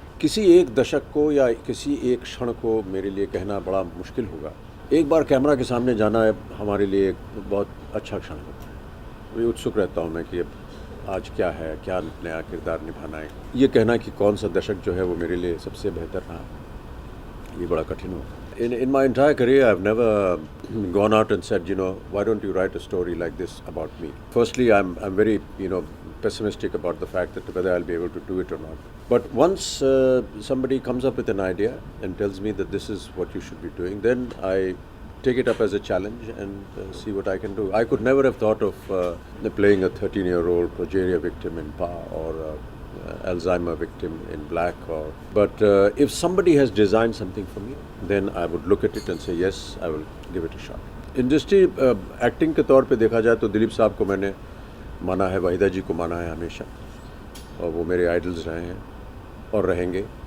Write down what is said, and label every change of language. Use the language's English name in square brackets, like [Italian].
[Hindi] किसी एक दशक को या किसी एक क्षण को मेरे लिए कहना बड़ा मुश्किल होगा। एक बार कैमरा के सामने जाना हमारे लिए एक बहुत अच्छा क्षण होता है। मैं उत्सुक रहता हूँ मैं कि अब आज क्या है, क्या नया किरदार निभाना है। ये कहना कि कौन सा दशक जो है वो मेरे लिए सबसे बेहतर रहा, ये बड़ा कठिन होता है। [English] In my entire career, I've never gone out and said, why don't you write a story like this about me? Firstly, I'm very, pessimistic about the fact that whether I'll be able to do it or not. But once somebody comes up with an idea and tells me that this is what you should be doing, then I take it up as a challenge and see what I can do. I could never have thought of playing a 13-year-old progeria victim in Pa, or Alzheimer victim in Black. But if somebody has designed something for me, then I would look at it and say, yes, I will give it a shot. [Hindi] Industry acting के तौर पे देखा जाए तो दिलीप साहब को मैंने माना है, वाहिदा जी को माना है हमेशा, और वो मेरे आइडल्स रहे हैं और रहेंगे।